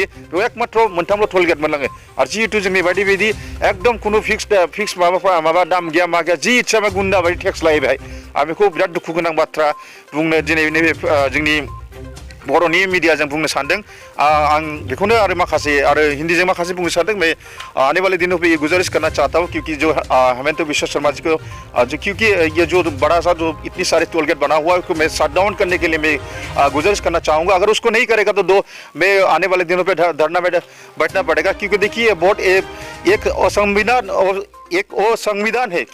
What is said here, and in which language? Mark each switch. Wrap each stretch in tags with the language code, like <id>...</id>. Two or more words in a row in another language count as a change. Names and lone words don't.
<brx>बेयाव एकमात्र मोनथामल' टोलगेट मोनलाङो। आरो जिहेतु जोंनि बायदि एकदम खुनु फिक्स माबा दाम गैया मा गैया, जि इच्छा बे गुन्दा बायदि टेक्स लायो बेहाय। आं बेखौ बिराद दुखु गोनां बाथ्रा बुंनो दिनै नैबे जोंनि बर'नि मिडियाजों बुंनो सानदों। आं बेखौनो आरो माखासे हिंदीजों माखासे बुंनो सानदों।</brx> <hi>मैं आने वाले दिनों पे ये गुजारिश करना चाहता हूँ, क्योंकि जो हेमंत बिश्व शर्मा जी को क्योंकि ये जो बड़ा सा जो इतनी सारे टोलगेट बना हुआ है उसको मैं</hi> <en>shut down</en> <hi>करने के लिए मैं गुजारिश करना चाहूँगा। अगर उसको नहीं करेगा तो मैं आने वाले दिनों पे धरना में बैठना पड़ेगा, क्योंकि देखिए बहुत एक संविधान है।</hi>